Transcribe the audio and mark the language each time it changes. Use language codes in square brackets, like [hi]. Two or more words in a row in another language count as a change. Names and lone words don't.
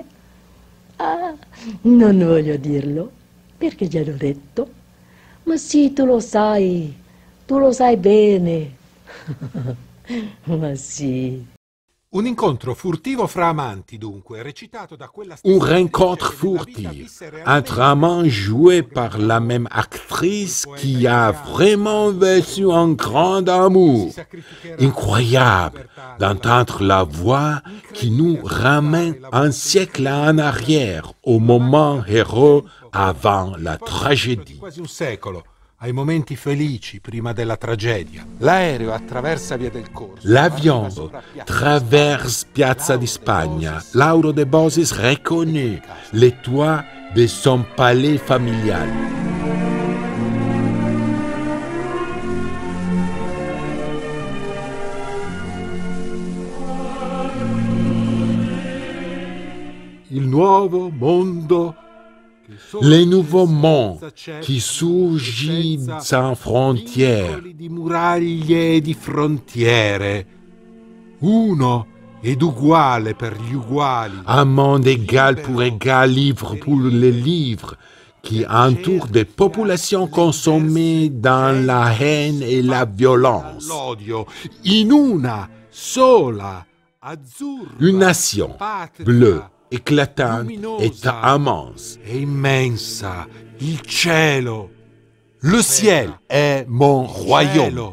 [it] Ah, non voglio dirlo, perché già l'ho detto. Ma sì, tu lo sai bene. Ma sì. Un incontro furtivo fra amanti, dunque, recitato da quella [fr] Un rencontre furtive entre amants joué par la même actrice qui a vraiment vécu un grand amour. Incroyable d'entendre la voix qui nous ramène un siècle en arrière, au moment héros avant la tragédie. [it] Quasi un secolo, ai momenti felici prima della tragedia. L'aereo attraversa Via del Corso. L'avion traverse Piazza di Spagna. [fr] Lauro De Bosis reconnaît les toits de son palais familial. [it] Il nuovo mondo, [fr] le nouveau monde qui surgit sans frontières. [it] Di muraglie e di frontiere. Uno ed uguale per gli uguali. [fr] Un monde égal pour égal, livre pour les livres, qui entoure des populations consommées dans la haine et la violence. [it] L'odio in una sola azzurra. [fr] Une nation bleue, éclatante et immense. [it] È immensa, il cielo. [fr] Le ciel [it] è [fr] mon royaume.